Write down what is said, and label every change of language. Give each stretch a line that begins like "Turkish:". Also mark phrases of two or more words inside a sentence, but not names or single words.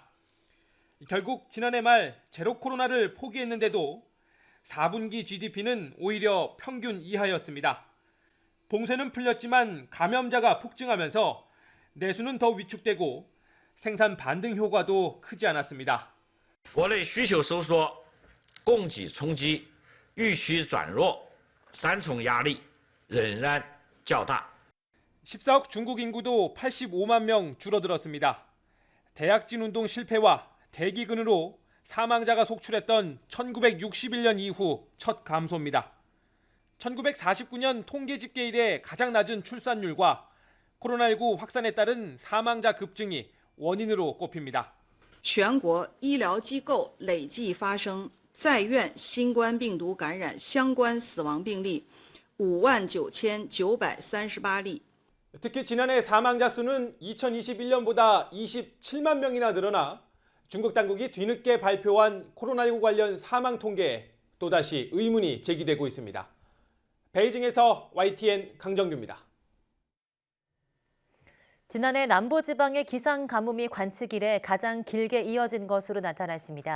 Korean: 결국 지난해 말 제로 코로나를 포기했는데도 4분기 GDP는 오히려 평균 이하였습니다. 봉쇄는 풀렸지만 감염자가 폭증하면서 내수는 더 위축되고 생산 반등 효과도 크지 않았습니다.
Chinese: 国内需求收缩、供给冲击、预需转弱，三重压力仍然较大。
Korean: 14억 중국 인구도 85만 명 줄어들었습니다. 대약진 운동 실패와 대기근으로 사망자가 속출했던 1961년 이후 첫 감소입니다. 1949년 통계 집계 이래 가장 낮은 출산율과 코로나19 확산에 따른 사망자 급증이 원인으로 꼽힙니다.
Chinese: 全国医疗机构累计发生在院新冠病毒感染相关死亡病例59,938例。
Korean: 특히 지난해 사망자 수는 2021년보다 27만 명이나 늘어나 중국 당국이 뒤늦게 발표한 코로나19 관련 사망 통계에 또다시 의문이 제기되고 있습니다. 베이징에서 YTN 강정규입니다. 지난해 남부지방의 기상가뭄이 관측 이래 가장 길게 이어진 것으로 나타났습니다.